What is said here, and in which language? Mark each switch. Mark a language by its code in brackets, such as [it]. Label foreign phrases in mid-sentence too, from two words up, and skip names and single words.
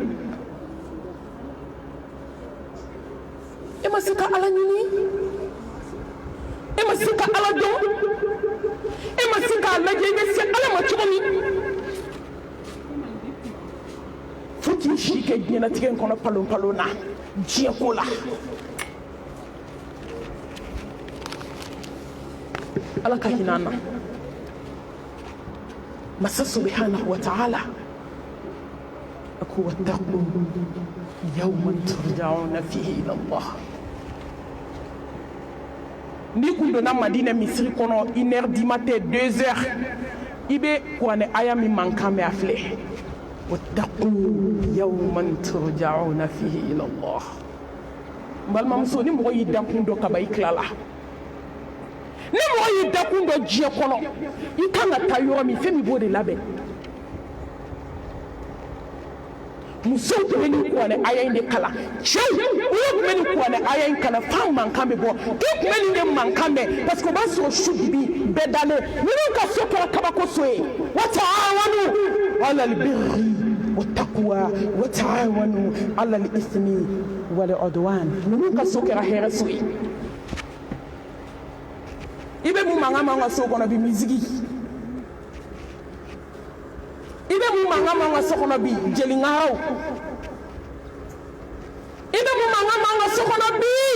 [bm] e ma se ka ala ɲini e ma se ka ala dɔn e ma se k'a lajɛ i bɛ se ala ma cogo min fo k'i si kɛ diɲɛlatigɛ in kɔnɔ palon na diɲɛ ko la ala ka hinɛ an na masa [ar] سبحانه وتعالى [bm] ko [ar] واتقوا يوما ترجعون فيه إلى الله. [bm] Ni kun donna Madina misiri kɔnɔ 1h [fr] du matin [bm] 2h i bɛ kuranɛ aya min mankan mɛn a filɛ [ar] واتقوا يوما ترجعون فيه إلى الله. [bm] N balimamuso ni mɔgɔ y'i dakun dɔ kaba i tilala ni mɔgɔ y'i dakun dɔ diɲɛ kɔnɔ i kan ka taa yɔrɔ min fɛn min b'o de labɛn. Musow tun bɛ nin kuranɛ aya in de kalan cɛw olu tun bɛ nin kuranɛ aya in kalan f'a mankan bɛ bɔ k'e tun bɛ nin de mankan mɛn [fr] parce que [bm] o b'a sɔrɔ su dibi bɛɛ dalen ninnu ka so kɛra kabako so ye [ar] وتعاونوا على البر والتقوى وتعاونوا على الإثم والعدوان [bm] ninnu ka so kɛra hɛrɛ so ye. I bɛ mun mankan mɛn an ka so kɔnɔ bi misigi i bɛ mun mankan mɛn an ka so kɔnɔ bi jeliŋaraw i bɛ mun mankan mɛn an ka so kɔnɔ bi